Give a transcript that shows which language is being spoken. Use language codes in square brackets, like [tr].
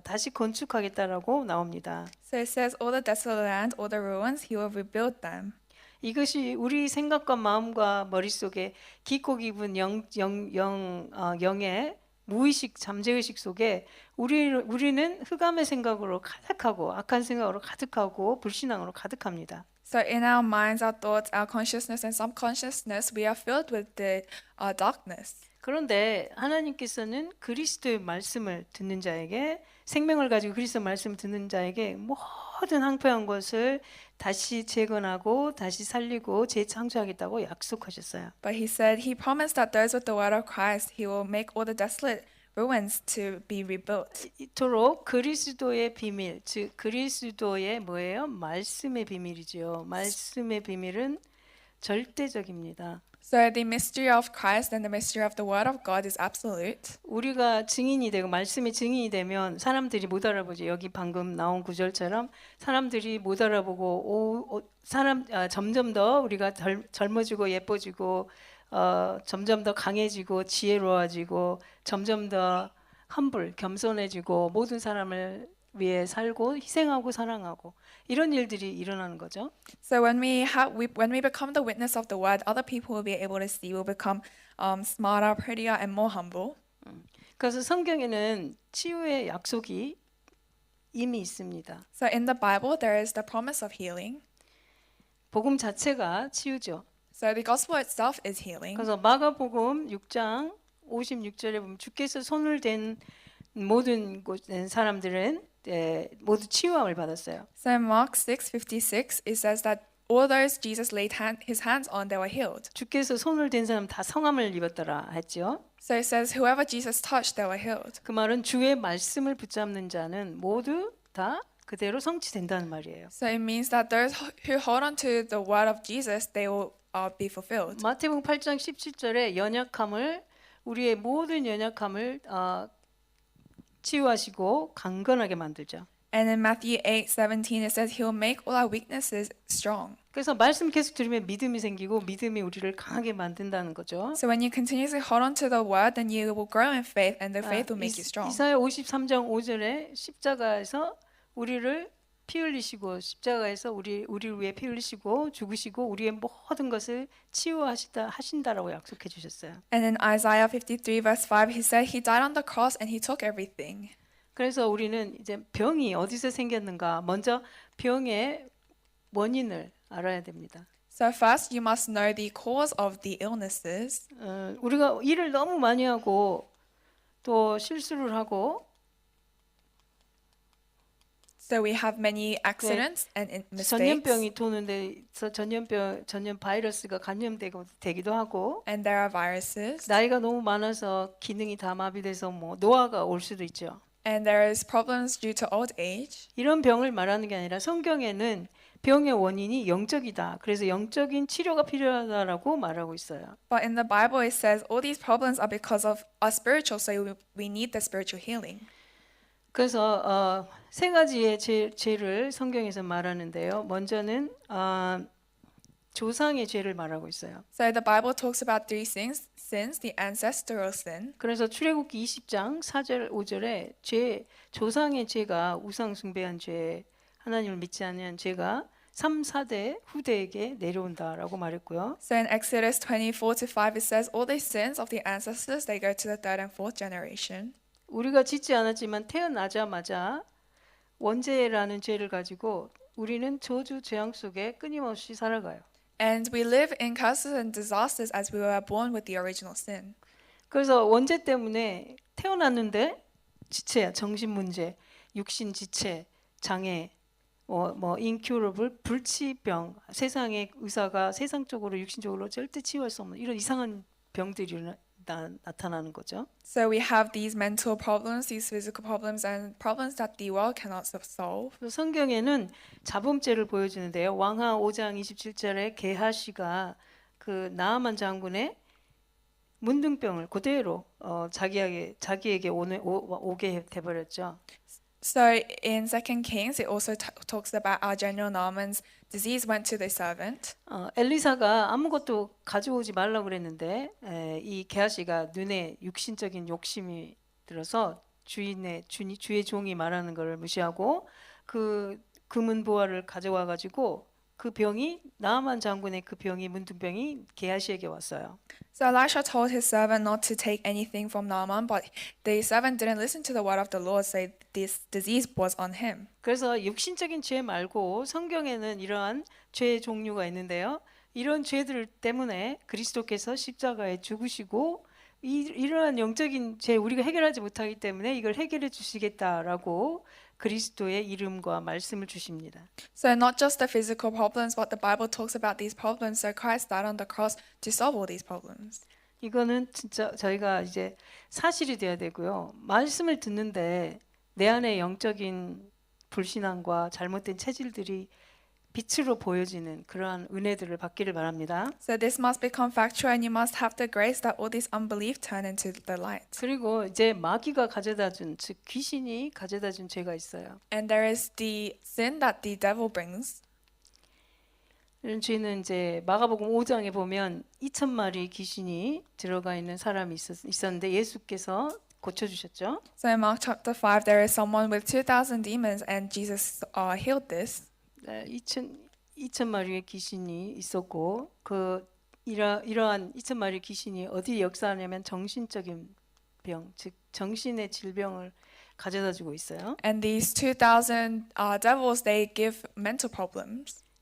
[ko] 다시 건축하겠다라고 나옵니다. [en] So it says, all the desolate land, all the ruins, he will rebuild them. [ko] 이것이 우리 생각과 마음과 머릿속에 깊고 깊은 영의 무의식 잠재의식 속에 우리는 흑암의 생각으로 가득하고 악한 생각으로 가득하고 불신앙으로 가득합니다. [en] So in our minds, our thoughts, our consciousness and subconsciousness, we are filled with the darkness. [ko] 그런데 하나님께서는 그리스도의 말씀을 듣는 자에게 생명을 가지고 그리스도 말씀을 듣는 자에게 모든 황폐한 것을 다시 재건하고 다시 살리고 재창조하겠다고 약속하셨어요. [en] But he said, he promised that those with the word of Christ, he will make all the desolate ruins to be rebuilt. [ko] 이토록 그리스도의 비밀, 즉 그리스도의 뭐예요? 말씀의 비밀이죠. 말씀의 비밀은 절대적입니다. [en] So the mystery of Christ and the mystery of the word of God is absolute. [ko] 우리가 증인이 되고 말씀의 증인이 되면 사람들이 못 알아보죠. 여기 방금 나온 구절처럼 사람들이 못 알아보고 점점 더 우리가 젊어지고 예뻐지고 점점 더 강해지고 지혜로워지고 점점 더 humble, 겸손해지고 모든 사람을 위해 살고 희생하고 사랑하고 이런 일들이 일어나는 거죠. [en] So when we become the witness of the word, other people will be able to see. Will become smarter, prettier, and more humble. [ko] 그래서 성경에는 치유의 약속이 이미 있습니다. [en] So in the Bible, there is the promise of healing. [ko] 복음 자체가 치유죠. [en] So the gospel itself is healing. [ko] 그래서 마가복음 6장 56절에 보면 주께서 손을 댄 모든 사람들은 모두 치유함을 받았어요. [en] So in Mark 6:56, it says that all those Jesus laid his hands on, they were healed. [ko] 주께서 손을 댄 사람 다 성함을 입었더라 했죠. [en] So it says whoever Jesus touched, they were healed. [ko] 그 말은 주의 말씀을 붙잡는 자는 모두 다 그대로 성취된다는 말이에요. [en] So it means that those who hold on to the word of Jesus, they will be fulfilled. [ko] 마태복음 8장 17절에 우리의 모든 연약함을 치유하시고 강건하게 만들죠. [en] And in Matthew 8:17, it says he will make all our weaknesses strong. [ko] 그래서 말씀 계속 들으면 믿음이 생기고 믿음이 우리를 강하게 만든다는 거죠. [en] So when you continuously hold on to the word, then you will grow in faith, and the faith will make you strong. [ko] 이사야 53장 5절에 십자가에서 우리를 피 흘리시고 십자가에서 우리를 위해 피 흘리시고 죽으시고 우리의 모든 것을 치유하신다라고 약속해 주셨어요. [en] And in Isaiah 53 verse 5, he said he died on the cross and he took everything. [ko] 그래서 우리는 이제 병이 어디서 생겼는가 먼저 병의 원인을 알아야 됩니다. [en] So first you must know the cause of the illnesses. [ko] 우리가 일을 너무 많이 하고 또 실수를 하고 [en] So we have many accidents and mistakes. [ko] 전염병이 도는데 전염 바이러스가 감염되기도 하고 [en] And there are viruses. [ko] 나이가 너무 많아서 기능이 다 마비돼서 뭐 노화가 올 수도 있죠. [en] And there is problems due to old age. [ko] 이런 병을 말하는 게 아니라 성경에는 병의 원인이 영적이다. 그래서 영적인 치료가 필요하다라고 말하고 있어요. [en] But in the Bible it says all these problems are because of are spiritual, so we need the spiritual healing. [ko] 그래서 세 가지의 죄를 성경에서 말하는데요. 먼저는 조상의 죄를 말하고 있어요. [en] So the Bible talks about three sins, the ancestral sin. [ko] 그래서 출애굽기 20장 4절 5절에 조상의 죄가 우상 숭배한 죄, 하나님을 믿지 않는 죄가 3, 4대 후대에게 내려온다라고 말했고요. [en] So in Exodus 24:5 it says all these sins of the ancestors they go to the third and fourth generation. [ko] 우리가 짓지 않았지만 태어나자마자 원죄라는 죄를 가지고 우리는 저주 재앙 속에 끊임없이 살아가요. [en] And we live in curses and disasters as we were born with the original sin. [ko] 그래서 원죄 때문에 태어났는데 지체야, 정신 문제, 육신 지체, 장애, incurable 불치병, 세상의 의사가 세상적으로 육신적으로 절대 치유할 수 없는 이런 이상한 병들이 나타나는 거죠. [en] So we have these mental problems, these physical problems, and problems that the world cannot solve. [ko] 성경에는 자범죄를 보여주는데요. 왕하 5장 27절에 게하시가 그 나아만 장군의 문둥병을 그대로 자기에게 오게 돼버렸죠. [en] So in 2 Kings, it also talks about our general Naaman's disease went to the servant. [ko] 엘리사가 아무것도 가져오지 말라고 그랬는데 이 게하시가 눈에 육신적인 욕심이 들어서 주의 종이 말하는 것을 무시하고 그 금은 보화를 가져와 가지고 그 병이 나아만 장군의 그 병이 문둥병이 게하시에게 왔어요. [en] So Elisha told his servant not to take anything from Naaman, but the servant didn't listen to the word of the Lord, so this disease was on him. [ko] 그래서 육신적인 죄 말고 성경에는 이러한 죄의 종류가 있는데요. 이런 죄들 때문에 그리스도께서 십자가에 죽으시고 이러한 영적인 죄 우리가 해결하지 못하기 때문에 이걸 해결해 주시겠다라고 그리스도의 이름과 말씀을 주십니다. [en] So not just the physical problems, but the Bible talks about these problems. So Christ died on the cross to solve all these problems. [ko] 이거는 진짜 저희가 이제 사실이 돼야 되고요. 말씀을 듣는데 내 안에 영적인 불신앙과 잘못된 체질들이 빛으로 보여지는 그러한 은혜들을 받기를 바랍니다. [en] So this must become factual, and you must have the grace that all this unbelief turn into the light. [ko] 그리고 이제 마귀가 가져다준 즉 귀신이 가져다준 죄가 있어요. [en] And there is the sin that the devil brings. [ko] 저희는 이제 마가복음 5장에 보면 2,000마리 귀신이 들어가 있는 사람이 있었는데 예수께서 고쳐주셨죠. [en] So in Mark chapter 5, there is someone with 2,000 demons, and Jesus healed this. [ko] 네, 2,000마리의 귀신이 있었고 이러한 2,000마리 귀신이 어디 역사하냐면 정신적인 병, 즉 정신의 질병을 가져다 주고 있어요. [en] And these 2,000 devils, they give mental problems.